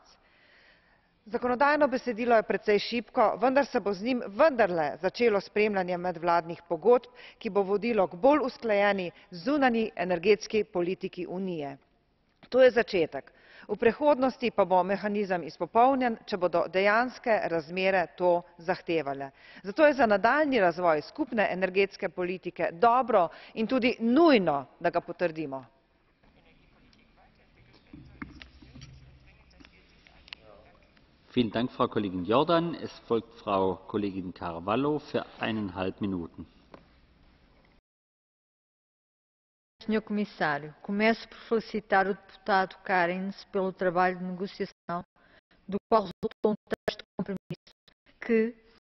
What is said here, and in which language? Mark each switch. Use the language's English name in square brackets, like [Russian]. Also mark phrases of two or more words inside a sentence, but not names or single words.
[Slovenian] Zakonodajno besedilo je precej šibko, vendar se bo z njim vendarle začelo spremljanje medvladnih pogodb, ki bo vodilo k bolj usklajeni zunanji energetski politiki Unije. To je začetek. V prihodnosti pa bo mehanizem izpopolnjen, če bodo dejanske razmere to zahtevale. Zato je za nadaljnji razvoj skupne energetske politike dobro in tudi nujno, da ga potrdimo. [German] Vielen Dank, Frau Kollegin Jordan. Es folgt Frau Kollegin Carvalho für 1,5 Minuten. [Portuguese] Senhor Comissário, começo por felicitar o deputado Kariņš pelo trabalho de negociação, do qual resultou um texto de compromisso que,